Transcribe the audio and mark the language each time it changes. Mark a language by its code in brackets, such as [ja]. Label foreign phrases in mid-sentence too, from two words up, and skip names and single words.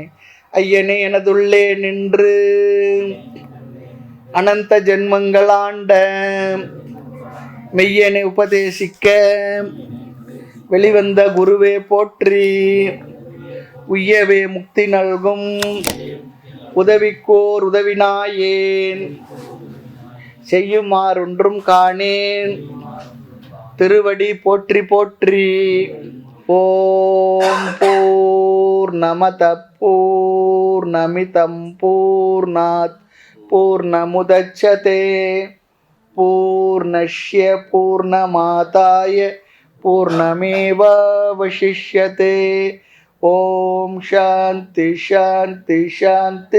[ta] ஐயனே எனதுள்ளே நின்று அனந்த ஜென்மங்களாண்ட மெய்யனை உபதேசிக்க வெளிவந்த குருவே போற்றி, உய்யவே முக்தி நல்கும் உதவிக்கோர் உதவினாயேன், செய்யுமாறொன்றும் காணேன் திருவடி போற்றி போற்றி. [sa] ॐ पूर्णमद पूर्णमिदं पूर्णात् पूर्णमुदच्यते पूर्णस्य पूर्णमादाय पूर्णमेवावशिष्यते। ओम शांति शांति शांति।